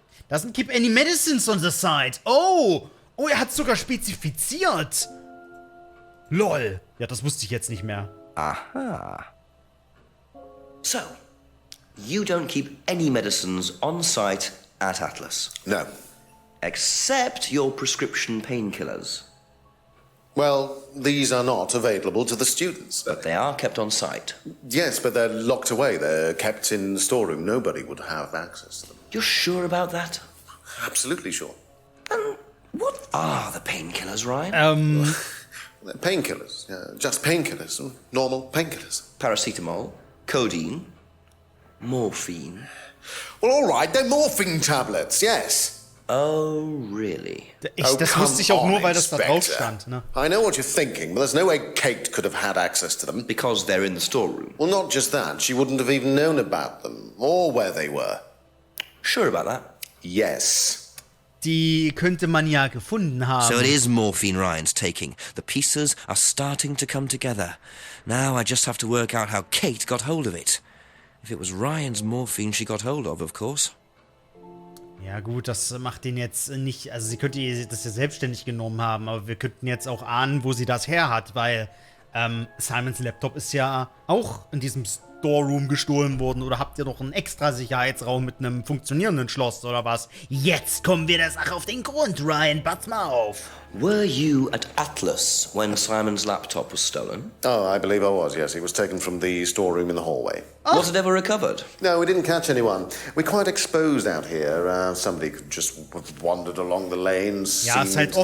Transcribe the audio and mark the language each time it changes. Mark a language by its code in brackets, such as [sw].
[en] Doesn't keep any medicines on the side. Oh! [de] Oh, er hat sogar spezifiziert. Lol. Ja, das wusste ich jetzt nicht mehr. Aha. [en] So, you don't keep any medicines on site at Atlas. No. Except your prescription painkillers. Well, these are not available to the students. But they are kept on site. Yes, but they're locked away. They're kept in the storeroom. Nobody would have access to them. You're sure about that? Absolutely sure. And what are the painkillers, Ryan? They're painkillers. Just painkillers. Normal painkillers. Paracetamol, codeine, morphine. Well, all right. They're morphine tablets, yes. Oh, really? [de] Das wusste ich auch nur, weil das da drauf stand. Ne? [en] I know what you're thinking, but there's no way Kate could have had access to them. Because they're in the storeroom. Well, not just that. She wouldn't have even known about them, or where they were. Sure about that? Yes. [de] Die könnte man ja gefunden haben. [en] So it is morphine Ryan's taking. The pieces are starting to come together. Now I just have to work out how Kate got hold of it. If it was Ryan's morphine she got hold of course. [de] Ja gut, das macht den jetzt nicht, also sie könnte das ja selbstständig genommen haben, aber wir könnten jetzt auch ahnen, wo sie das her hat, weil Simons Laptop ist ja auch in diesem Storeroom gestohlen worden? Oder habt ihr noch einen extra Sicherheitsraum mit einem funktionierenden Schloss oder was? Jetzt kommen wir der Sache auf den Grund, Ryan. Pass mal auf. [en] Were you at Atlas when Simon's laptop was stolen? Oh, I believe I was, yes. He was taken from the storeroom in the hallway. Was it ever recovered? No, we didn't catch anyone. We're quite exposed out here. Somebody could just have wandered along the lanes, [de] Ja, ist halt [en] into the